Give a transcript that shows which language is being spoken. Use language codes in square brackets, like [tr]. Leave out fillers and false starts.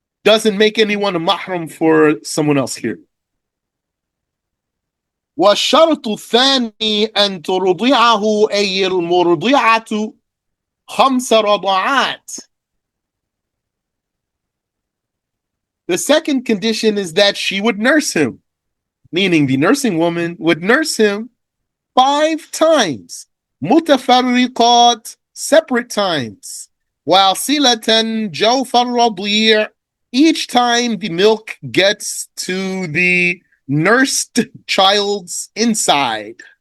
[en] doesn't make anyone a mahram for someone else here. [ar] والشرط الثاني أن ترضعه أي المرضعة 5 رضعات. [en] The second condition is that she would nurse him, meaning the nursing woman would nurse him 5 times. متفرقات, separate times. [ar] واصلة جوف الرضيع, [en] each time the milk gets to the nursed child's inside.